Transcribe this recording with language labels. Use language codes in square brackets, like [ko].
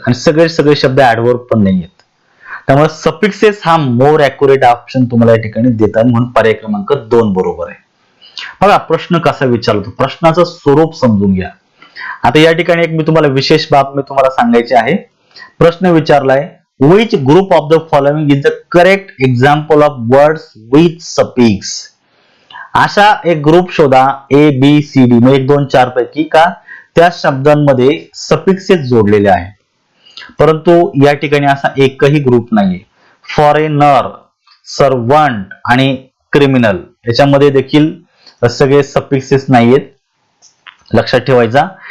[mr] आणि सगळे शब्द ऍडव्हर्ब पण नाहीयेत. त्यामुळे सफिक्सेस हा [en] more accurate option [mr] तुम्हाला या ठिकाणी देतात. म्हणून पर्याय क्रमांक 2 बरोबर आहे. बघा प्रश्न कसा विचारतो, प्रश्नाचं स्वरूप समजून घ्या. आता या ठिकाणी एक मी तुम्हाला विशेष बाब मी तुम्हाला सांगायची आहे. प्रश्न विचारलाय, [en] which group of the following is the correct example of words with suffix. [mr] अशा एक ग्रुप शोधा A B C D, म्हणजे 1 2 4 पैकी का त्या शब्दांमध्ये सफिक्सेस जोडलेले आहेत. परंतु या ठिकाणी असा एकही ग्रुप नाहीये. फॉरेनर, सर्वंट आणि क्रिमिनल याच्यामध्ये देखील सगळे सफिक्सेस नाहीयेत. लक्षात ठेवायचा.